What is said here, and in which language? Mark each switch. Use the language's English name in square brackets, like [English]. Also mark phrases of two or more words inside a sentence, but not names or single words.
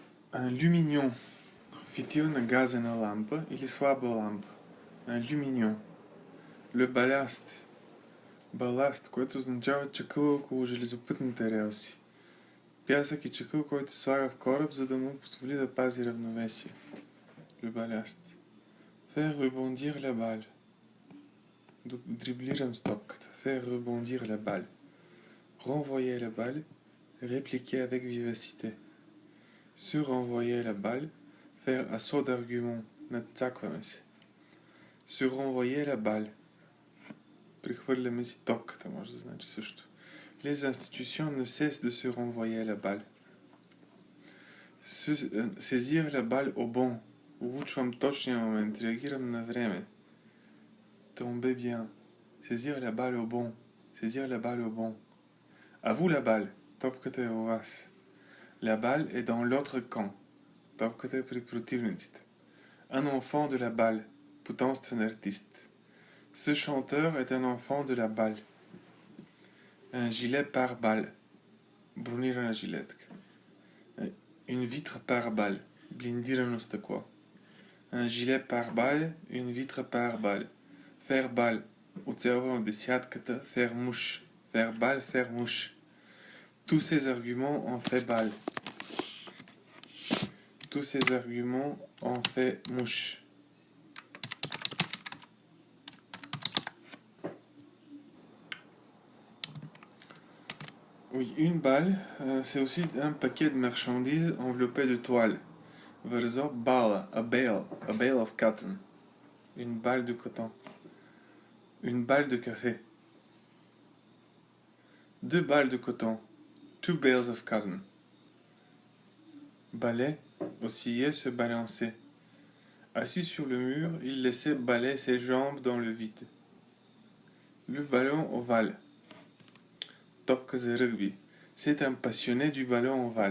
[French] Un lumignon. [Bulgarian] Светил на газена лампа или слабая лампа. [French] Un lumignon. Le ballast. [Bulgarian] Баласт, което означава чакъл около железопътните релси. Пясък и чакъл, който се слага в кораб, за да му позволи да пази равновесие. [French] Le ballast. Faire rebondir la balle. [Bulgarian] Дриблирам с топката. [French] Faire rebondir la balle. Renvoyer la balle. Répliquer avec vivacité. Se renvoyer la balle. Faire assaut d'argument. [Bulgarian] Надцакваме се. [French] Se renvoyer la balle. [Bulgarian] Прехвърляме си топката, може да значи също. [French] Les institutions ne cessent de se renvoyer la balle. Saisir la balle au bon. [Bulgarian] Улучвам точния момент, реагирам на време. [French] Tomber bien. Saisir la balle au bon. Saisir la balle au bon. À vous la balle. [Bulgarian] Топката е у вас. [French] La balle est dans l'autre camp. [Bulgarian] Топката е при противниците. [French] Un enfant de la balle. [Bulgarian] Потомствен артист. [French] Ce chanteur est un enfant de la balle. Un gilet pare-balles. [Bulgarian] Бронирана жилетка. [French] Une vitre pare-balles. [Bulgarian] Блиндирано стъкло. [French] Un gilet pare-balles, une vitre pare-balles. Faire balle. [Bulgarian] Оцелвам десятката. [French] Faire mouche. Faire balle, faire mouche. Tous ces arguments ont fait balle. Tous ces arguments ont fait mouche. Oui, une balle, c'est aussi un paquet de marchandises enveloppé de toile. [English] Verso bala, a bale of cotton. [French] Une balle de coton. Une balle de café. 2 balles de coton. 2 [English] bales of cotton. [French] Balai, oscillait, se balancer. Assis sur le mur, il laissait balayer ses jambes dans le vide. Le ballon ovale. Topka de rugby. C'est un passionné du ballon ovale.